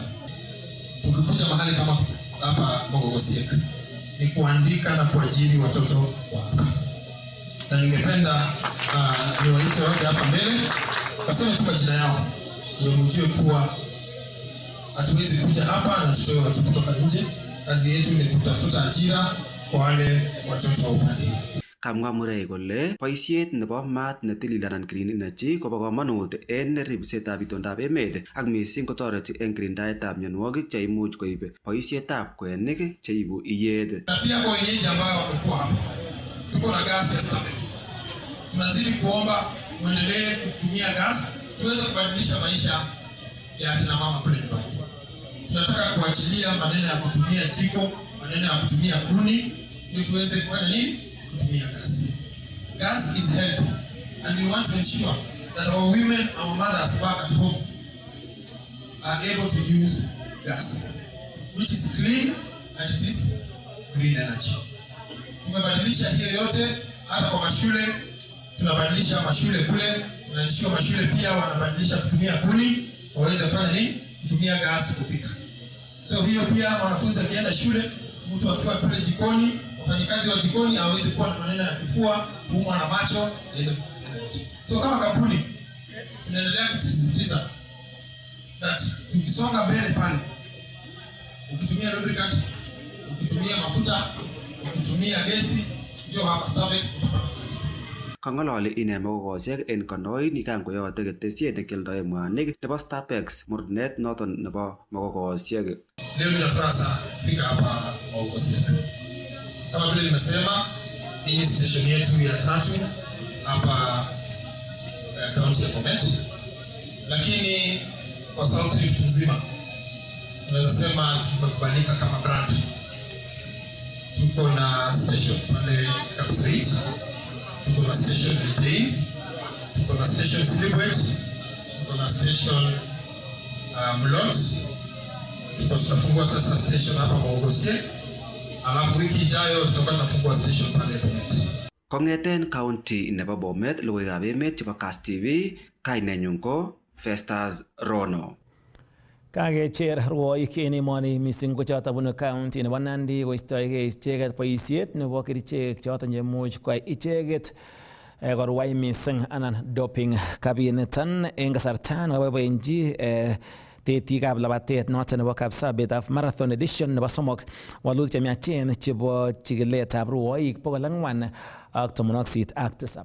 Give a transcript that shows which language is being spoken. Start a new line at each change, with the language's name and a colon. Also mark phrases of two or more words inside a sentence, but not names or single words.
Swahili: Tukikuja mahali kama hapa Mogogosiek ni kuandika na kuajiri watoto wa hapa. Na ningependa niwaite wote hapa mbele waseme tu majina yao ndio mjue kuwa hatuwezi kuja hapa na tutoe watu kutoka nje. Kazi yetu ni kutafuta ajira kwa wale watoto wa upande.
Kalenjin: Kamwa Murray kole boisiet nebo maat netilil anan
English: green energy
Kalenjin: kobo kamanut en ribsetab itondab emet ak missing kotoreti en kirindaetab mionwogik cheimuch koib boisietab kwenik cheibu iyet.
Swahili: Na pia kwa wenyeji ambao wamekuwa hapa, tuko na gas ya Starbucks. Tunazidi kuomba muendelee kutumia gas tuweze kubadilisha maisha ya kina mama kule nyumbani. Tunataka kuachilia maneno ya kutumia jiko, maneno ya kutumia kuni, ndio tuweze kufanya nini? Kutumia gas.
English: Gas is healthy and we want to ensure that our women, our mothers back at home are able to use gas, which is clean and it is green energy.
Swahili: Tumebadilisha hiyo yote hata kwa mashule, tunabadilisha mashule kule, tunaensure mashule pia wanabadilisha kutumia kuni, waweze kufanya nini? Kutumia gas kupika. So hiyo pia wanafunzi akienda shule, mtu akiwa kule jikoni, wafanyikazi wa jikoni hawezi kuwa na maneno ya kifua, kuumwa na macho, aweze kufanya yote. So kama kampuni tunaendelea kusisitiza that tukisonga mbele pale, ukitumia lubricant, ukitumia mafuta, ukitumia gesi, ndio hapa Starbucks utapata.
Kalenjin: Kangololi ine Mogogosiek en kandoin nikangoyote ketesiet nekialdoe mwanik nebo Starbucks mornet noton nebo Mogogosiek.
Swahili: Leo nina furaha sana kufika hapa Mogogosiek. Kama vile nimesema, hii ni station yetu ya 3 hapa kaunti ya Bomet. Lakini kwa South Rift mzima tunaweza sema tumekubalika kama brand. Tuko na station pale Kapsait, tuko na station Retain, tuko na station Silibwet, tuko na station Mlot, tutafungua sasa station hapa Mogogosiek, alafu wiki ijayo tutakuwa tunafungua station pale Bomet.
Kalenjin: Kongeten county nebo Bomet, logoiwekab emet chebo Kass TV, kainenyun ko Festus Rono. Kakecher rwoik en emoni missing ko choton bunu county nebo Nandi koistoegei icheket boisiet nebo kerichek choton chemuch koyai icheket korwai missing anan doping kabiniton en kasarta nekaboiboenji tetikab labatet noton nebo Kapsabetab Marathon Edition nebo 3 walutik chemiachen chebo chikiletab rwoik 487.